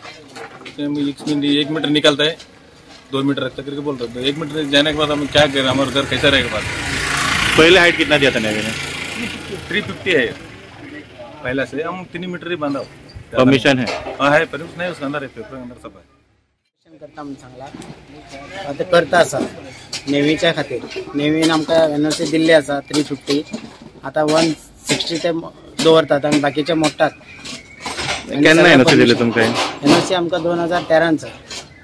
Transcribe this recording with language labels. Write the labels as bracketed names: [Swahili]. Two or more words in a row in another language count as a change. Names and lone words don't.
[Hindi] 1 मीटर निकलता है 2 मीटर रखता करके बोल रहे. 1 मीटर जाने के बाद हम क्या करें, हमारा घर कैसा रहेगा. बाद पहले हाइट कितना दिया था नेवी ने? 350 है पहला से. हम 3 मीटर ही बांधा. परमिशन है? हाँ है, परमिशन नहीं उसके अंदर है, पेपर अंदर सब है. [Konkani] करता म्हणून सांगला आता करता आसा नेवीच्या खातीर. नेवीन आमकां एनओसी दिल्ली आसा 350. आता 160 ते दवरतात आनी बाकीचे मोडटात. केन्ना एनओसी दिली तुमकां? एनओसी आमकां 2013 चा.